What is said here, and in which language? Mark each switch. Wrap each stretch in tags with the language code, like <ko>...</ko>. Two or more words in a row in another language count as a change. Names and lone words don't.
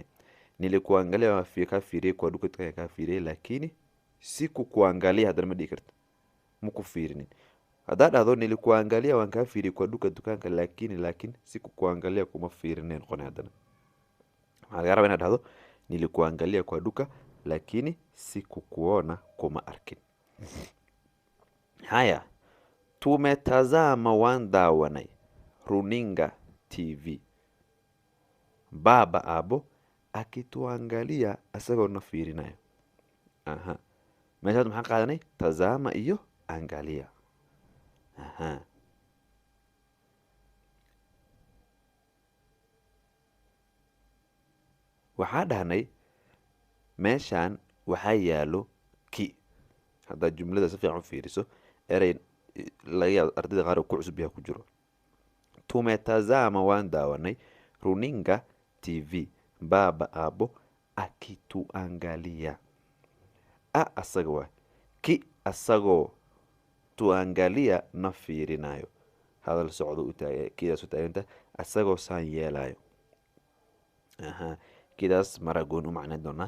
<so>nilikuangalia waa kaa fiiriyey kuwa dukaanka kaa fiiriyey, laakiin sikukuangalia haddana ma dhihi karta, ma ku fiirinin. haddaa dhahdo nilikuangalia waan kaa fiiriyey kuwa dukaanka, laakiin sikukuangalia kuma fiirineen qone. haddana waxaa laga rabaa inaad dhahdo nilikuangalia kwa duka, laakiin sikukuona kuma arkin.</so> <sw>haya, tumetazama</sw> <so>waan daawanay runinga TV, baba abo akituangalia asagoo na fiirinayo. meeshaad maxaa qaadanay? tazama iyo angalia. waxaa dhahnay meeshaan waxaa yaalo ki. haddaad jumlada si fiican u fiiriso, erey laga yaabo ardayda qaar ku cusub yaha ku jiro. tumetazama waan daawanay runinga TV, baba abo akituangalia. asaga waa ki, asagoo tuangalia na fiirinayo. hadal socdo kidaas u taaganta asagoo saan yeelayo. kidaas maragoon u macnayn doonaa.</so>